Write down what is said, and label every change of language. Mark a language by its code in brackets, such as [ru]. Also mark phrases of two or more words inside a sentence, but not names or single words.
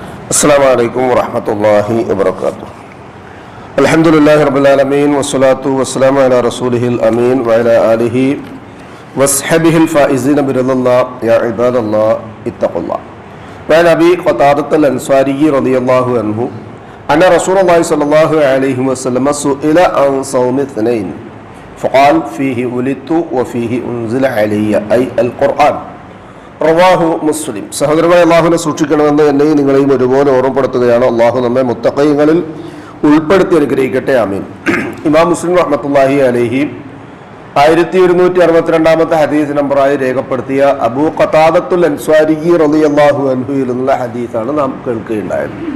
[ar] السلام عليكم ورحمة الله وبركاته. الحمد لله رب العالمين والصلاة والسلام على رسوله الأمين وعلى آله وصحبه الفائزين برضا الله. يا عباد الله اتقوا الله. وعن أبي قتادة الأنصاري رضي الله عنه أن رسول الله صلى الله عليه وسلم سئل عن صوم اثنين فقال فيه ولدت وفيه أنزل علي أي القرآن. رواه مسلم. [ml] സഹോദരങ്ങളെ, അള്ളാഹുവിനെ സൂക്ഷിക്കണമെന്ന് എന്നെയും നിങ്ങളെയും ഒരുപോലെ ഓർമ്മപ്പെടുത്തുകയാണ്. അള്ളാഹു നമ്മെ മുത്തഖീങ്ങളിൽ ഉൾപ്പെടുത്തി അനുഗ്രഹിക്കട്ടെ, ആമീൻ. ഇമാം മുസ്ലിം [ar] رحمة الله عليه [ml] 1162 ഹദീസ് നമ്പറായി രേഖപ്പെടുത്തിയ അബൂ ഖതാദത്തുൽ അൻസ്വാരി [ar] رضي الله عنهവിൽ [ml] നിന്നുള്ള ഹദീസാണ് നാം കേൾക്കുകയുണ്ടായത്.